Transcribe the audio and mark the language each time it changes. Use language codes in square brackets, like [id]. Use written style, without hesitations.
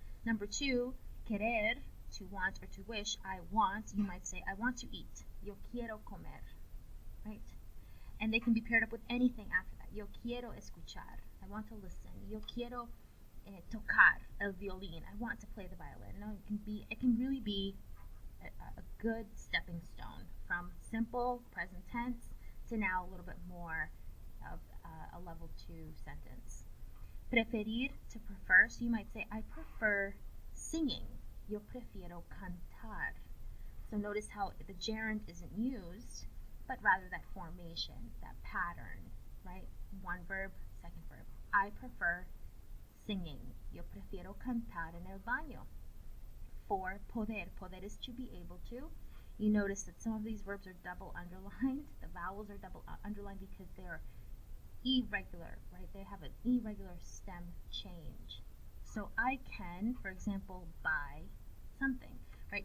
[en] Number 2, querer, to want or to wish. I want, you might say, I want to eat. [es] Yo quiero comer, [en] right? And they can be paired up with anything after that. [es] Yo quiero escuchar. [en] I want to listen. [es] Yo quiero tocar el violín. [en] I want to play the violin. No, it can really be a good stepping stone from simple present tense to now a little bit more of a level 2 sentence. Preferir, to prefer. So you might say, I prefer singing. [es] Yo prefiero cantar. [en] So notice how the gerund isn't used, but rather that formation, that pattern, right? One verb, second verb. I prefer singing. [es] Yo prefiero cantar en el baño. [en] For poder. Poder is to be able to. You notice that some of these verbs are double underlined. The vowels are double underlined because they're irregular, right? They have an irregular stem change. So I can, for example, buy something, right?